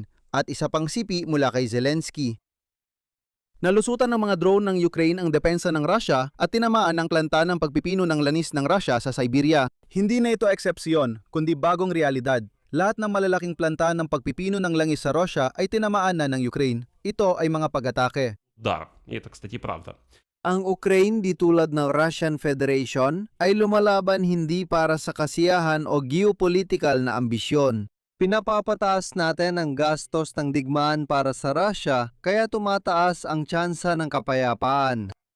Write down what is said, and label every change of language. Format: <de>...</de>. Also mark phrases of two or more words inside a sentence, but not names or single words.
<tl>At isa pang sipi mula kay Zelensky. Nalusutan ng mga drone ng Ukraine ang depensa ng Russia at tinamaan ang planta ng pagpipino ng langis ng Russia sa Siberia. Hindi na ito eksepsyon, kundi bagong realidad. Lahat ng malalaking planta ng pagpipino ng langis sa Russia ay tinamaan na ng Ukraine. Ito ay mga pag-atake.</tl> <ru>Да, и это, кстати, правда.</ru> <tl>Ang Ukraine, di tulad ng</tl> <en>Russian Federation,</en> <tl>ay lumalaban hindi para sa kasiyahan o geopolitical na ambisyon. Pinapapataas natin ang gastos ng digmaan para sa Russia kaya tumataas ang tsansa ng kapayapaan.</tl>